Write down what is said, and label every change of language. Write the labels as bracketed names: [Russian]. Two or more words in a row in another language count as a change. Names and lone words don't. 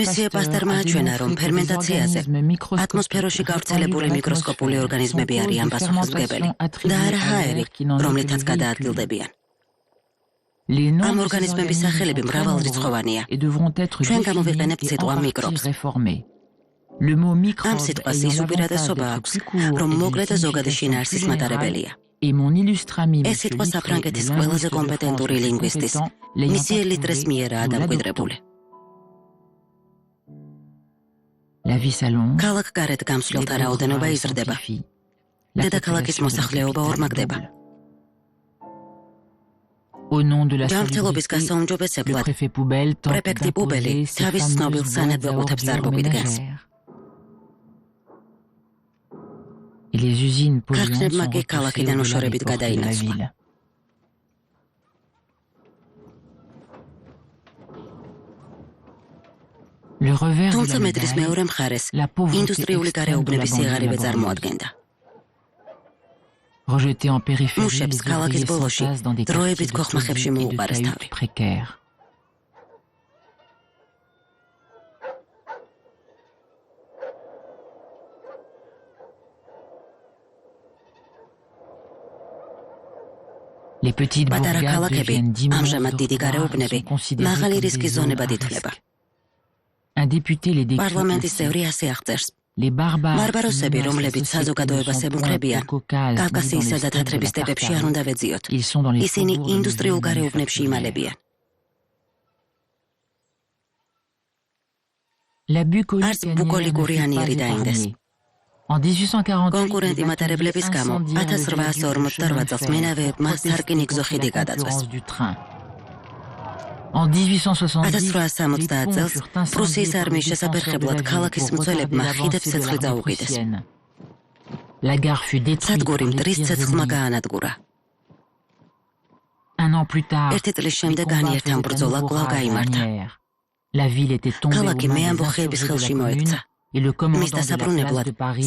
[Georgian] Messie Pasteur-მა [French] a [Georgian] აჩვენა, [French] démontré [Georgian] რომ [French] que [Georgian] ფერმენტაციაზე [French] les organismes [Georgian] ატმოსფეროში [French] microscopiques [Georgian] გავრცელებული [French] répandus dans [Georgian] მიკროსკოპული [French] l'atmosphère [Georgian] ორგანიზმები [French] sont [Georgian] არიან [French] cause de [Georgian] პასუხისმგებელი [French] fermentation attribuée [Georgian] და არა [French] à [Georgian] ჰაერი, [French] l'air qui n'en est que [Georgian] რომლითაც [French] le [Georgian] გადაადგილდებიან. [French] Les noms [Georgian] ამ [French] de ces [Georgian] ორგანიზმების [French] organismes [Georgian] სახელები [French] sont très [Georgian] მრავალრიცხოვანია. [French] nombreux et devront être [Georgian] ჩვენ [French] définis [Georgian] გამოვიყენებთ [French] et [Georgian] სიტყვა [French] en partie [Georgian] მიკრობს. [French] réformés. Le mot [Georgian] ამ [French] microbe [Georgian] სიტყვას [French] ayant [Georgian] ის [French] l'avantage [Georgian] უპირატესობა [French] d'être [Georgian] აქვს, [French] plus court [Georgian] რომ [French] et d'une [Georgian] მოკლე და ზოგადი [French] signification [Georgian] შინაარსის [French] plus [Georgian] მატარებელია. [French] générale, et mon illustrami [Georgian] ეს [French] Monsieur [Georgian] სიტყვა [French] Littré, le [Georgian] საფრანგეთის [French] linguiste [Georgian] ყველაზე [French] de France [Georgian] კომპეტენტური [French] le plus [Georgian] ლინგვისტის, [French] compétent, l'ayant [Georgian] მისიე ლიტრეს [French] approuvé, [Georgian] მიერაა [French] nous [Georgian] დამკვიდრებული. [French] La vie s'allonge, [Georgian] ქალაქ გარეთ გამსვლელთა [French] les [Georgian] რაოდენობა [French] progrès [Georgian] იზრდება. [French] s'amplifient, la [Georgian] დედაქალაქის [French] population de la [Georgian] მოსახლეობა [French] capitale [Georgian] ორმაგდება. [French] double. Au nom de la [Georgian] ჯანმრთელობის [French] salubrité, le [Georgian] გასაუმჯობესებლად [French] préfet Poubelle tente [Georgian] პრეფექტი პუბელი [French] d'imposer ses [Georgian] თავის ცნობილ [French] fameuses [Georgian] სანადველოთებს [French] boîtes à ordures [Georgian] წარმოგვიდგენს. [French] ménagères. Et les usines polluantes [Georgian] ქარხნებმა [French] sont [Georgian] კი [French] repoussées [Georgian] ქალაქიდან [French] au-delà des [Georgian] უშორებით [French] portes de la [Georgian] გადაინაცვლა. [French] ville. Le revers de [Georgian] თუმცა [French] la [Georgian] მეტრის [French] médaille, [Georgian] მეორე მხარეს [French] la pauvreté [Georgian] ინდუსტრიული [French] extrême de la [Georgian] გარეუბნების [French] banlieue [Georgian] სიღარიბე [French] laborieuse. [Georgian] წარმოადგენდა. [French] Rejetés en périphérie, [Georgian] მუშებს [French] les [Georgian] ქალაქის [French] ouvriers [Georgian] ბოლოში [French] s'entassent dans des [Georgian] დროებით [French] quartiers de [Georgian] ქოხმახებში [French] taudis et de [Georgian] მოუყარეს [French] cahutes [Georgian] თავი. [French] précaires. Les petites [Georgian] პატარა [French] bourgades [Georgian] ქალაქები, [French] deviennent d'immenses [Georgian] ამჟამად დიდი [French] dortoirs et [Georgian] გარეუბნები, [French] sont considérés [Georgian] მაღალი [French] comme des [Georgian] რისკის [French] zones à [Georgian] ზონებად ითვლება. [French] risque. Un député les décrit [Georgian] პარლამენტის [French] ainsi. [Georgian] წევრი ასე აღწერს. [French] Les barbares [Georgian] ბარბაროსები, [French] qui menacent [Georgian] რომლებიც [French] la société [Georgian] საზოგადოებას [French] ne sont [Georgian] ებუნქრებიან, [French] point au Caucase, ni dans [Georgian] კავკასიისა [French] les [Georgian] და [French] steppes de [Georgian] თათრების [French] la [Georgian] სტეპებში არ [French] Tartarie. [Georgian] უნდა ვეძიოთ. [French] Ils sont dans les [Georgian] ისინი [French] faubourgs de [Georgian] ინდუსტრიულ [French] nos villes [Georgian] გარეუბნებში [French] manufacturières. [Georgian] იმალებიან. [French] La Arts bucolicouri anieri დაინდეს. En 1848, [Georgian] კონკურენტი მატარებლების გამო 1848 წელს მენავეებმა სარკინიგზო ხიდი გადაწვეს. [French] En 1870, [Georgian] 1870 წელს პრუსიის არმიის შესაფერხებლად ქალაქის მცველებმა ხიდებს ცეცხლი წაუყიდეს. [French] La gare fut détruite [Georgian] სადგური [French] par les [Georgian] მტრის [French] tirs [Georgian] ცეცხლმა [French] ennemis. [Georgian] გაანადგურა. [French] Un an plus tard, [Georgian] ერთი წლის [French] les [Georgian] შემდეგ [French] combats [Georgian] განიერთა [French] faisaient à [Georgian] ბრძოლა [French] nouveau [Georgian] კვლავ [French] rage à [Georgian] გაიმართა. [French] Asnières. La ville était tombée aux [Georgian] ქალაქი [French] mains des [Georgian] მეამბოხეების [French] insurgés de [Georgian] ხელში [French] la commune [Georgian] მოექცა. [French] et le [Georgian] მის [French] commandant de la place [Georgian] დასაბრუნებლად [French] de Paris